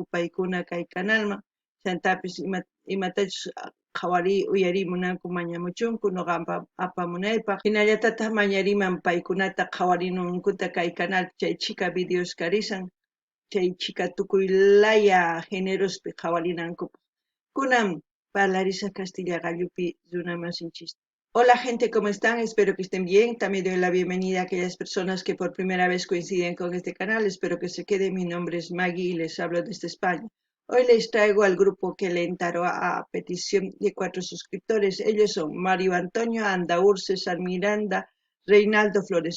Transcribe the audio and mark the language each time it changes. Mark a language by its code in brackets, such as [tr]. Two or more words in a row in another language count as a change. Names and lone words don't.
[qu] paykuna kay kanalman chantapis imatachus qhawari uyarimunanku mañamuchunku ñuqa apamunaypaq hinallatataq mañariman paykunata qhawarinunkuta kay kanalpi chay chika videos karisan chay chika tukuy laya generospi qhawarinankupaq kunan parlarisaq Castilla gallupi runamasinchis. [es] Hola gente, ¿cómo están? Espero que estén bien. También doy la bienvenida a aquellas personas que por primera vez coinciden con este canal. Espero que se queden. Mi nombre es Maggie y les hablo desde España. Hoy les traigo al grupo que le entró a petición de 4 suscriptores. Ellos son Mario Antonio Andaur, César Miranda, Reinaldo Flores.